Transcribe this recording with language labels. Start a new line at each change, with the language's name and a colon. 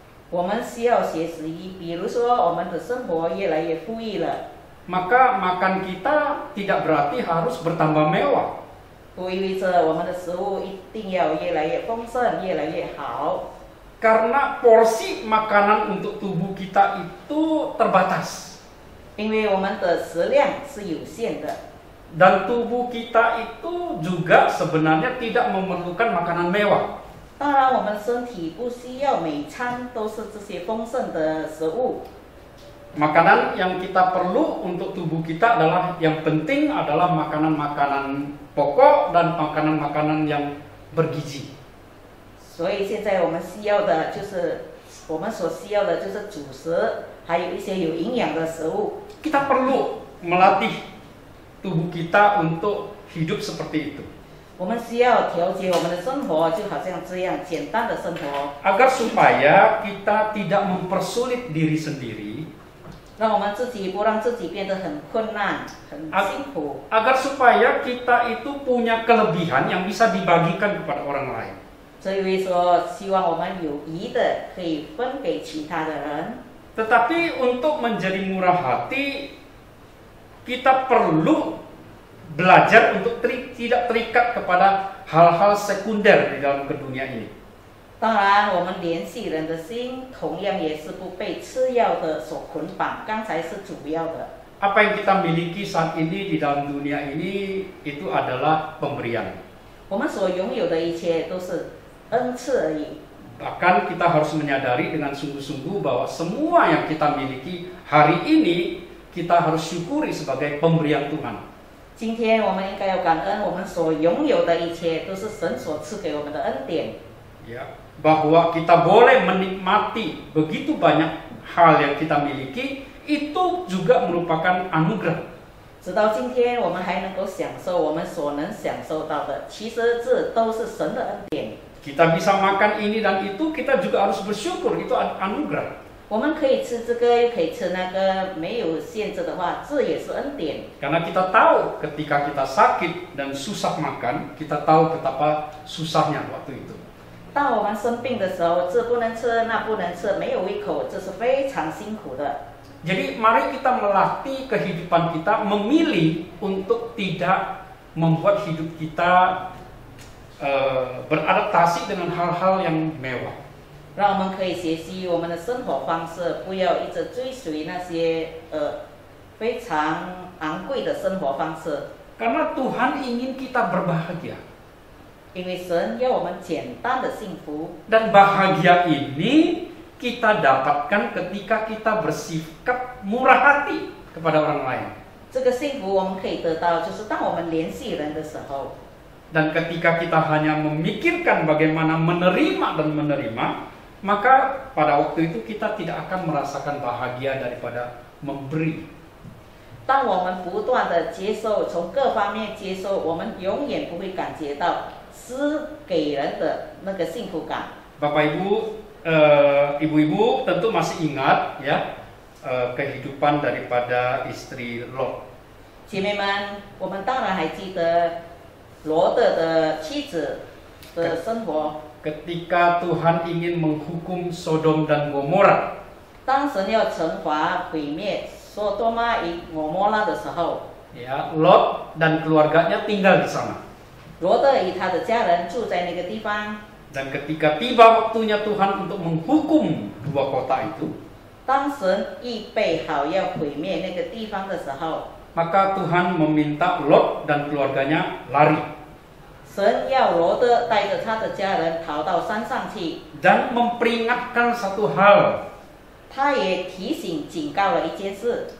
Chinese: 我们需要学习，比如说我们的生活越来越富裕了，
Indonesian: maka makan kita tidak berarti harus bertambah mewah.
Chinese: 不意味着我们的食物一定要越来越丰盛、越来越好。
Indonesian: Karena porsi makanan untuk tubuh kita itu terbatas.
Chinese: 因为我们的食量是有限的，
Indonesian: Dan tubuh kita itu juga sebenarnya tidak memerlukan makanan mewah.
Chinese: 当然我们身体不需要每餐都是这些丰盛的食物。
Indonesian: Makanan yang kita perlu untuk tubuh kita adalah yang penting adalah makanan-makanan pokok dan makanan-makanan yang bergizi.
Chinese: 所以现在我们需要的就是我们所需要的就是主食，还有一些有营养的食物。
Indonesian: Kita perlu melatih tubuh kita untuk hidup seperti itu.
Chinese: 我们需要调节我们的生活，就好像这样简单的生活，
Indonesian: agar supaya kita tidak mempersulit diri sendiri,
Chinese: 让我们自己不让自己变得很困难、很辛苦，
Indonesian: agar supaya kita itu punya kelebihan yang bisa dibagikan kepada orang lain.
Chinese: 所以说，希望我们有余的可以分给其他的人。
Indonesian: Tetapi untuk menjadi murah hati, kita perlu belajar untuk tidak terikat kepada hal-hal sekunder di dalam dunia ini.
Chinese: 当然，我们联系人的心，同样也是不被次要的所捆绑。刚才是主要的。
Indonesian: Apa yang kita miliki saat ini di dalam dunia ini itu adalah pemberian.
Chinese: 我们所拥有的一切都是恩赐而已。
Indonesian: Bahkan kita harus menyadari dengan sungguh-sungguh bahwa semua yang kita miliki hari ini kita harus syukuri sebagai pemberian Tuhan.
Chinese: 今天我们应该要感恩，我们所拥有的一切都是神所赐给我们的恩典。
Indonesian: Ya, bahwa kita boleh menikmati begitu banyak hal yang kita miliki itu juga merupakan anugerah.
Chinese: 直到今天，我们还能够享受我们所能享受到的，其实这都是神的恩典。
Indonesian: Kita bisa makan ini dan itu, kita juga harus bersyukur, itu anugerah.
Chinese: 我们可以吃这个，又可以吃那个，没有限制的话，这也是恩典。
Indonesian: Karena kita tahu ketika kita sakit dan susah makan, kita tahu betapa susahnya waktu itu.
Chinese: 当我们生病的时候，这不能吃，那不能吃，没有胃口，这是非常辛苦的。
Indonesian: Jadi mari kita melatih kehidupan kita memilih untuk tidak membuat hidup kita beradaptasi dengan hal-hal yang mewah.
Chinese: 让我们可以学习我们的生活方式，不要一直追随那些非常昂贵的生活方式。
Indonesian: Karena Tuhan ingin kita berbahagia.
Chinese: 因为神要我们简单的幸福，
Indonesian: Dan bahagia ini kita dapatkan ketika kita bersikap murah hati kepada orang lain.
Chinese: 这个幸福我们可以得到，就是当我们联系人的时候。
Indonesian: Dan ketika kita hanya memikirkan bagaimana menerima dan menerima, maka pada waktu itu kita tidak akan merasakan bahagia daripada memberi.
Chinese: 当我们不断的接受，从各方面接受，我们永远不会感觉到施给人的那个幸福感。
Indonesian: Bapak Ibu, ibu-ibu tentu masih ingat ya kehidupan daripada istri Lot.
Chinese: 姐妹们，我们当然还记得罗德的妻子的生活。
Indonesian: Ketika Tuhan ingin menghukum Sodom dan Gomora,
Chinese: 当神要惩罚毁灭索多玛与俄摩拉的时候，
Indonesian: ya Lot dan keluarganya tinggal di sana.
Chinese: 罗德与他的家人住在那个地方。
Indonesian: Dan ketika tiba waktunya Tuhan untuk menghukum dua kota itu,
Chinese: 当神预备好要毁灭那个地方的时候，
Indonesian: maka Tuhan meminta Lot dan keluarganya lari.
Chinese: 神要罗德带着他的家人逃到山上去。
Indonesian: Dan memperingatkan satu hal,
Chinese: 他也提醒警告了一件事，